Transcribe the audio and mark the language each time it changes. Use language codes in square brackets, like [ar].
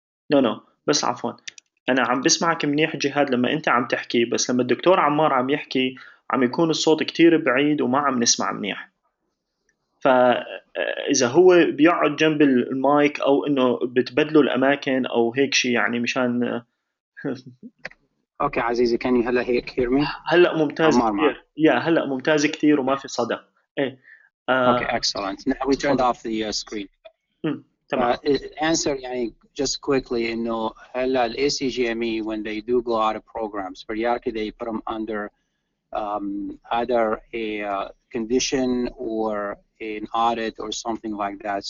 [ar] نو بس عفوا, أنا عم بسمعك منيح جهاد لما أنت عم تحكي, بس لما الدكتور عمار عم يحكي عم يكون الصوت كتير بعيد وما عم نسمع منيح. فإذا هو بيقعد جنب المايك أو إنه بتبدلوا الأماكن أو هيك شيء يعني مشان اوكي عزيزي, can you هلا هيك hear me؟ هلا ممتاز كتير, هلا ممتاز كتير وما في صدى. ايه [en] okay, excellent. Now we turned off the screen. [ar] تمام. [en] Answer يعني just quickly إنه هلا ال ACGME when they do go out of programs periodically they put them under either a condition or an audit or something like that.